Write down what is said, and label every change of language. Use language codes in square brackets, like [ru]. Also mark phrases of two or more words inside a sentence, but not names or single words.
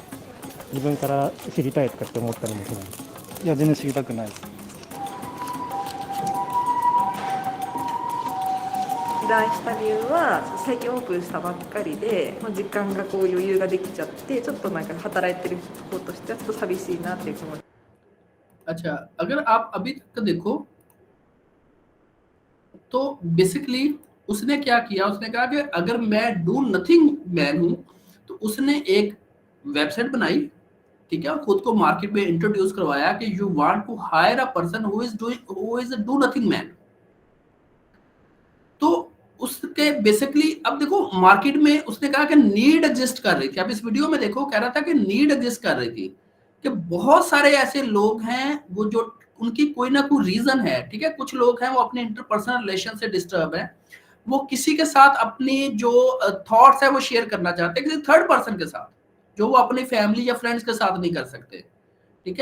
[ja] 自分から知りたいとかって思ったりもしない。いや、全然知りたくないです。依頼した理由は最近オープンしたばっかりで、時間がこう余裕ができちゃって、ちょっとなんか働いてる方としてはちょっと寂しいなっていう気持ち。 [hi] अच्छा, अगर आप अभी तक देखो तो बेसिकली उसने क्या किया, उसने कहा कि अगर मैं [en] do nothing man [hi] हूं, तो उसने एक वेबसाइट बनाई, ठीक है, और खुद को मार्केट में इंट्रोड्यूस करवाया कि [en] you want to hire a person who is do nothing man. [hi] तो उसके बेसिकली अब देखो मार्केट में उसने कहा कि [en] need exist [hi] कर रही थी। अब इस वीडियो में देखो कह रहा था कि [en] need exist [hi] कर रही थी, कि बहुत सारे ऐसे लोग हैं वो जो उनकी कोई ना कोई रीजन है, ठीक है। कुछ लोग हैं वो अपने [en] interpersonal relation [hi] से डिस्टर्ब हैं, वो किसी के साथ अपनी जो थॉट्स है वो शेयर करना चाहते हैं किसी [en] third person [hi] के साथ, जो वो अपनी फैमिली या फ्रेंड्स के साथ नहीं कर सकते, ठीक है।